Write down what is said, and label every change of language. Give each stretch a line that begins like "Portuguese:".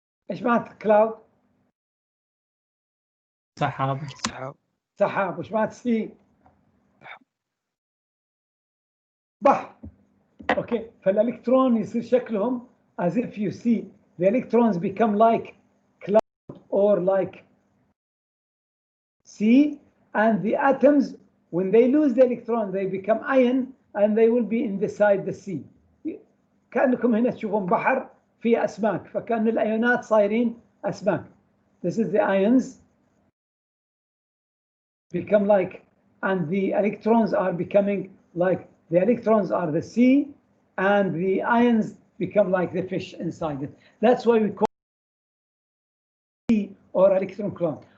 Arabic: ايش معنى cloud؟ سحاب. سحاب. وش معنى sea؟ بحر. اوكي. فالالكترون يصير شكلهم
English: as if you see the electrons become like cloud or like sea, and the atoms, when they lose the electron, they become ion, and they will be inside the sea.
Arabic: كأنكم هنا تشوفون بحر فيه أسماك، فكأن الأيونات صايرين أسماك.
English: This is the ions become like, and the electrons are becoming like, the electrons are the sea, and the ions become like the fish inside it. That's why we call it sea or electron cloud.